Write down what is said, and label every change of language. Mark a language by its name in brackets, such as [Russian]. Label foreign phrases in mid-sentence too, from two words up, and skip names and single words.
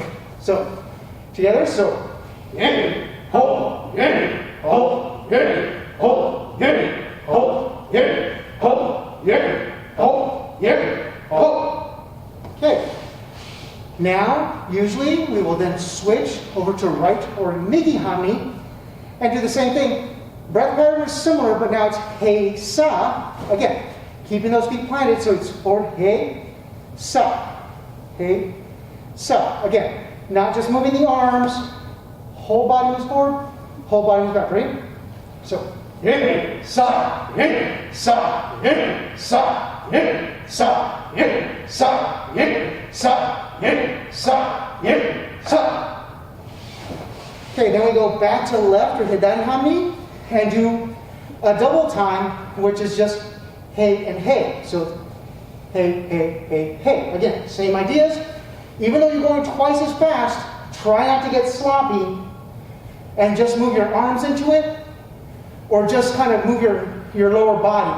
[English] So, together, so, yin, hold, yin, hold, yin, hold, yin, hold, yin, hold, yin, hold, yin, hold. Okay. Now, usually, we will then switch over to right or [Japanese] migi hanmi [English] and do the same thing. Breath pattern is similar, but now it's hei sa. Again, keeping those feet planted, so it's forward, hei sa. Hei sa. Again, not just moving the arms, whole body moves forward, whole body moves back, right? So, hei sa, hei sa, hei sa, hei sa, hei sa, hei sa. Yin, sa, yin, sa. Okay, then we go back to left or [Japanese] hidari hanmi [English] and do a double time, which is just hey and hey. So hey, hey, hey, hey. Again, same ideas. Even though you're going twice as fast, try not to get sloppy and just move your arms into it, or just kind of move your lower body.